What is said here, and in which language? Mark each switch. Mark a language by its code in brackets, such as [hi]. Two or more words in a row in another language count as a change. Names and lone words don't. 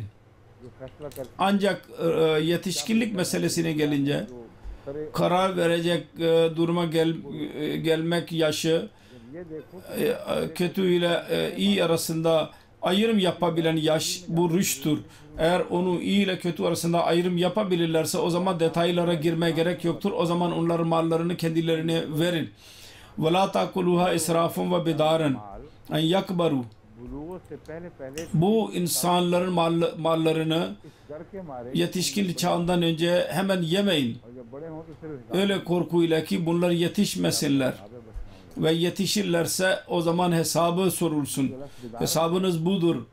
[tr] Ancak yetişkinlik meselesine gelince karar verecek duruma gelmek yaşı, kötü ile iyi arasında ayrım yapabilen yaş bu rüştür. Eğer onu iyi ile kötü arasında ayrım yapabilirlerse o zaman detaylara girmeye gerek yoktur. O zaman onların mallarını kendilerine verin. [ar] وَلَا تَاكُلُوهَا إِسْرَافًا وَبِدَارًا اَنْ يَكْبَرُوا. [tr] Bu insanların mallarını yetişkinlik çağından önce hemen yemeyin. Öyle korkuyla ki bunlar yetişmesinler. Ve yetişirlerse o zaman hesabı sorulsun. Hesabınız budur.